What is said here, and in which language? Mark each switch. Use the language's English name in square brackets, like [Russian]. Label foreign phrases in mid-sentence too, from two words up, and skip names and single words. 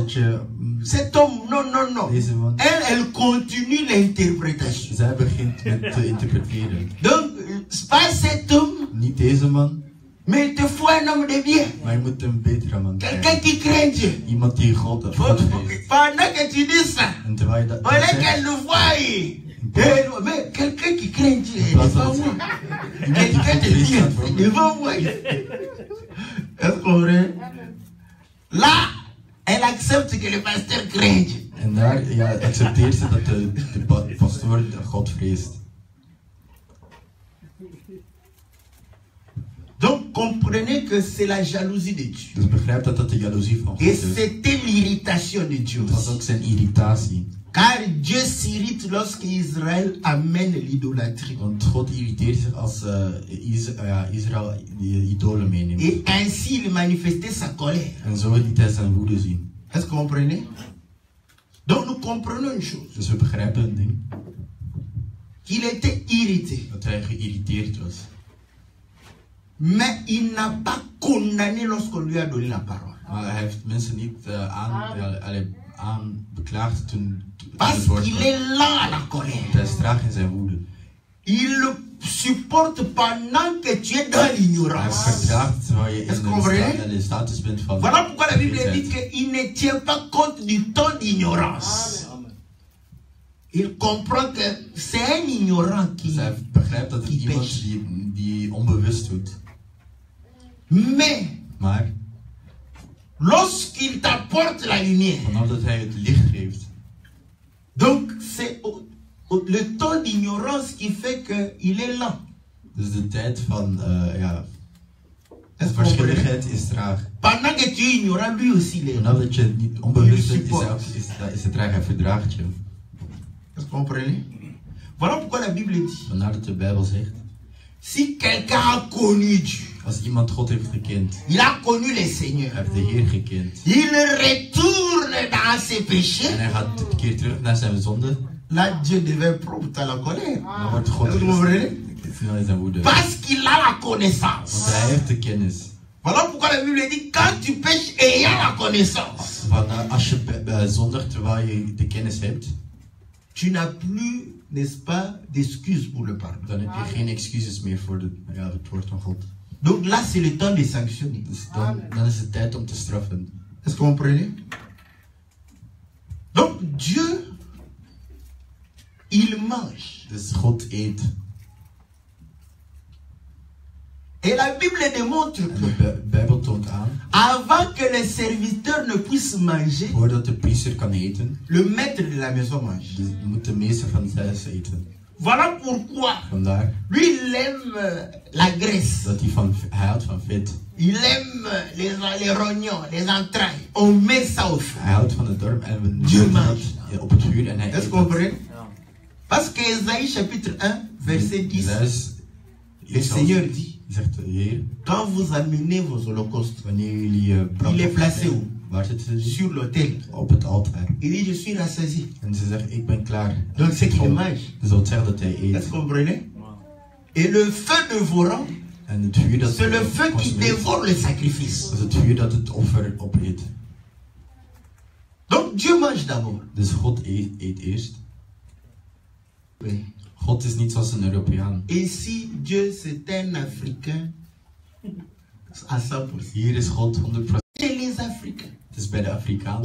[Dutch] dat je [French] cet homme, non, non, non. [Dutch] deze man, [French] Elle continue l'interprétation. [Dutch] zij begint met te interpreteren. [French] Donc, pas cet homme, [Dutch] Niet deze man, [French] mais il te faut un homme de bien. [Dutch] maar je moet een betere man [French] Quelqu'un [Dutch] krijgen. [French] qui craint Dieu. [Dutch] Iemand die God vreest. [French] Pendant que tu dis ça, [Dutch] En terwijl je dat [French] on est [Dutch] zegt, [French] qu'elle le voie. Mais quelqu'un qui craint Dieu est devant moi. Quelqu'un te dit, c'est devant moi. Est-ce qu'on vrai? Là, elle accepte que le pasteur craint Dieu. [Dutch] en daar accepteert ze dat de pastoor God vreest. [French] Donc, comprenez que c'est la jalousie de Dieu. [Dutch] Dus begrijp dat dat de jaloezie van God [French] Et [Dutch] is. [French] c'était l'irritation de Dieu [Dutch] Het was [French] aussi. [Dutch] ook zijn irritatie. [French] Car Dieu s'irrite lorsque Israël amène l'idolâtrie. [Dutch] Want God irriteert zich als Israël die idolen meeneemt. [French] Et ainsi il manifestait sa colère. [Dutch] En zo liet hij zijn woede zien. [French] Est-ce que vous comprenez? Donc nous comprenons une chose. [Dutch] Dus we begrijpen een ding. [French] Qu'il était irrité. [Dutch] Dat hij geïrriteerd was. [French] Mais il n'a pas condamné lorsqu'on lui a donné la parole. [Dutch] Maar hij heeft mensen niet aanbeklaagd toen het [French] Parce [Dutch] woord [French] qu'il [Dutch] kwam. [French] est lent à la colère. [Dutch] Hij is traag in zijn woede. [French] Il le supporte pendant que tu es dans [Dutch] Hij [French] l'ignorance. [Dutch] verdraagt terwijl je [French] Est-ce que vous comprenez? [Dutch] in de status bent van... [French] Voilà pourquoi la Bible dit qu'il ne tient pas compte du temps d'ignorance. Il comprend que c'est un ignorant [Dutch] Dus [French] qui... [Dutch] hij begrijpt dat het die iemand pech. die onbewust doet. [French] Mais [Dutch] Maar [French] lorsqu'il t'apporte la lumière, [Dutch] vanaf dat hij het licht geeft, [French] donc c'est le temps d'ignorance qui fait qu'il est lent. [Dutch] dus de tijd van [French] Est-ce que vous comprenez? [Dutch] verschilligheid is traag. [French] Pendant que tu es ignorant, lui aussi il est lent. [Dutch] Vanaf dat je het niet onbewust bent, [French] support. [Dutch] is het traag. Hij verdraagt je. [French] Est-ce que vous comprenez? Voilà pourquoi la Bible dit, [Dutch] Vandaar dat de Bijbel zegt, [French] si quelqu'un a connu Dieu, [Dutch] als iemand God heeft gekend, [French] il a connu le [Dutch] hij [French] Seigneur, [Dutch] heeft de Heer gekend, [French] il retourne dans ses péchés, [Dutch] en hij gaat een keer terug naar zijn zonde, [French] là Dieu devient prompt à la colère. [Dutch] dan wordt God [French] Est-ce que vous comprenez? [Dutch] snel in zijn woede. [French] Parce qu'il a la [Dutch] Want [French] connaissance. [Dutch] hij heeft de kennis. [French] Voilà pourquoi la Bible dit, quand tu pêches ayant la connaissance, [Dutch] Van, als je zondigt terwijl je de kennis hebt, [French] tu n'as plus, n'est-ce pas, d'excuses pour le pardon. [Dutch] dan heb je geen excuses meer voor het woord van God. [French] Donc là, c'est le temps de sanctionner. [Dutch] Dus dan is het tijd om te straffen. [French] Est-ce que vous comprenez? Donc Dieu, il mange. [Dutch] Dus God eet. [French] Et la Bible démontre [Dutch] En [French] que [Dutch] de Bijbel toont aan, [French] avant que les serviteurs ne puissent manger, [Dutch] voordat de priester kan eten, [French] le maître de la maison mange. [Dutch] dus moet de meester van het huis eten. [French] Voilà pourquoi [Dutch] Vandaar [French] lui, il aime la graisse. dat hij houdt van vet. Il aime les rognons, les entrailles. On met ça au feu. [Dutch] Hij houdt van de dorp en we [French] Dieu [Dutch] zetten [French] mange. [Dutch] dat op het vuur en hij [French] Est-ce que [Dutch] eet [French] vous [Dutch] dat. [French] comprenez? Parce que Ésaïe chapitre 1, verset 10, [Dutch] Dus [French] le Seigneur dit, [Dutch] zegt de Heer, [French] quand vous amenez vos holocaustes [Dutch] wanneer jullie [French] Il est placé où? [Dutch] waar zitten ze? [French] sur l'autel, [Dutch] Op het altaar. [French] il dit, je suis rassasié. [Dutch] En ze zegt, ik ben klaar. [French] Donc c'est qu'il mange. [Dutch] Dus dat zegt dat hij [French] Est-ce [Dutch] eet. [French] que vous comprenez? Et le feu dévorant, [Dutch] En het vuur dat [French] c'est le feu qui [Dutch] consumeert, [French] dévore le sacrifice. [Dutch] dat is het vuur dat het offer opeet. [French] Donc Dieu mange d'abord. [Dutch] Dus God eet eerst. [French] Oui. [Dutch] God is niet zoals een Europeaan. [French] Et si Dieu c'est un Africain, À 100%. [Dutch] Hier is God 100%. [French] Chez les Africains. [Dutch] Het is bij de Afrikanen.